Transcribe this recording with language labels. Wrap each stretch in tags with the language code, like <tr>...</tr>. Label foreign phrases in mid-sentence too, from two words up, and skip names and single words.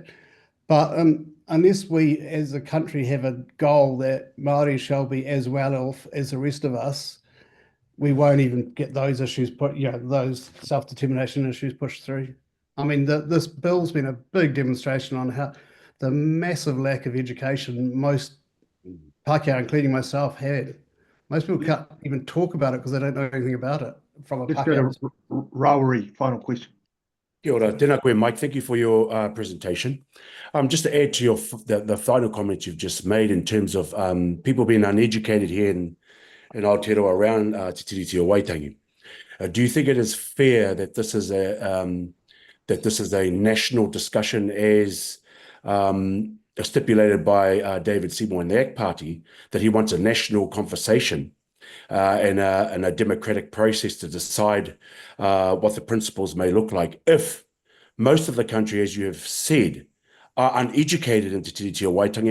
<en>But unless we as a country have a goal that Māori shall be as well off as the rest of us, we won't even get those issues those self-determination issues pushed through. I mean, this bill's been a big demonstration on how the massive lack of education most Pākehā, including myself, had. Most people can't even talk about it because they don't know anything about it from a Let's go Pākehā. to Rawari, final question.</en> <mi>Kia ora, tēnā koe, Mike.</mi> <en>Thank you for your presentation. Just to add to the final comments you've just made in terms of people being uneducated here in Aotearoa around Te Tiriti o Waitangi, do you think it is fair that this is a national discussion as stipulated by David Seymour and the ACT Party, that he wants a national conversation and a democratic process to decide what the principles may look like if most of the country, as you have said, are uneducated in Te Tiriti o Waitangi?</en>